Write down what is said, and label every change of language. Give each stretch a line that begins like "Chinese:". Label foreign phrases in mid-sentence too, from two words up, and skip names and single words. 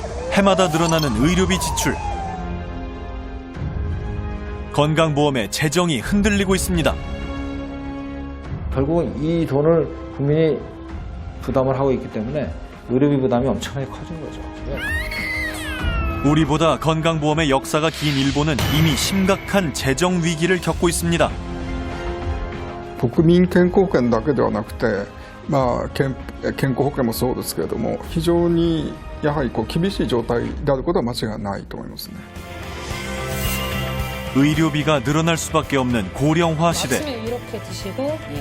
Korean: 해마다 늘어나는 의료비 지출. 건강보험의 재정이 흔들리고 있습니다. 결국은 이 돈을 국민이 부담을 하고 있기 때문에 의료비 부담이 엄청나게 커진 거죠. 우리보다 건강보험의 역사가 긴 일본은 이미 심각한 재정 위기를 겪고 있습니다.
Japanese: 国民健康保険だけではなくて、健康保険もそうですけれども、非常にやはり厳しい状態であることは間違いないと思いますね。
Korean: 의료비가 늘어날 수밖에 없는 고령화 시대. 아침에 이렇게 드시고